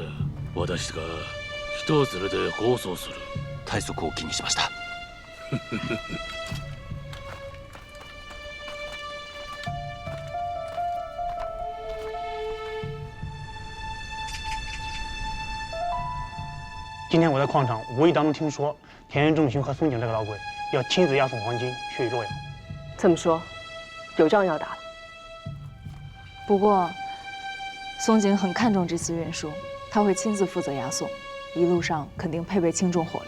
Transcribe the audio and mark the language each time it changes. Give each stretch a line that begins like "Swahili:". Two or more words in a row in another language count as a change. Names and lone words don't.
Japanese: 私が人を連れて護送する。対策を気にしました。
Chinese: 今天我在矿场无意当中听说，田园仲勋和松井这个老鬼要亲自押送黄金去洛阳。这么说，有仗要打了。不过，松井很看重这次运输，他会亲自负责押送，一路上肯定配备轻重火力。